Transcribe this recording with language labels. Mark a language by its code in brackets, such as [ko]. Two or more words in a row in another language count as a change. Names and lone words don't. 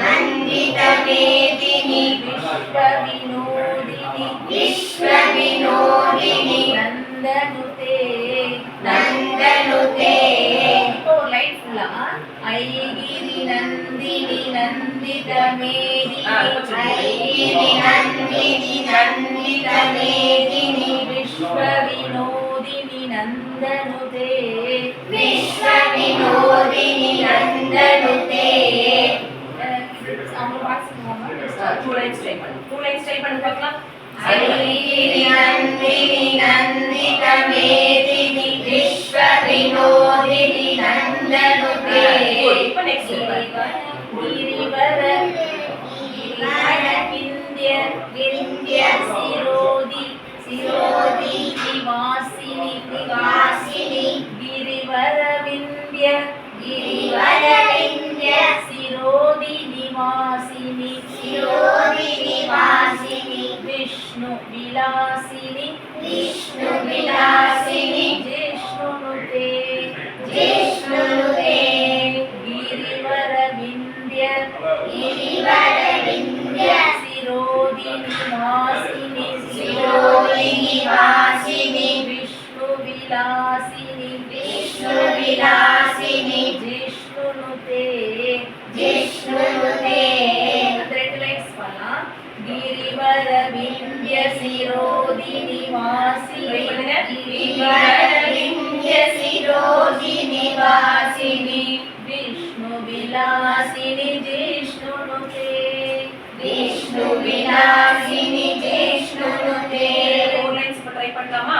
[sa] विश्वविनोदिनि नन्दनुते [ta] இப்போ ஒரு லைன் ஃபுல்லா [sa] अयि गिरि नन्दिनि नन्दित मेदिनि विश्वविनोदिनि नन्दनुते [en] Two lines try [ta] பண்ணு பார்க்கலாம். [sa] अयि गिरि नन्दिनि नन्दित मेदिनि विश्वविनोदिनि नन्दनुते [ta] இப்போ நெக்ஸ்ட் [sa] विन्ध्य शिरोधि निवासिनि गिरिवरविन्द्य शिरोदि निवासिनि विष्णु विलासिनि जिष्णुनुते गिरिवरविन्द्य शिरोदि निवासिनि विष्णु विलासिनि जिष्णुनुते [ta] ரெண்டு லைன்ஸ் பண்ணலாம். [sa] गिरिवरविन्द्य शिरोदि निवासिनि विष्णु विलासिनि जिष्णुनुते [en] four lines [ta] இப்ப ட்ரை பண்ணலாமா?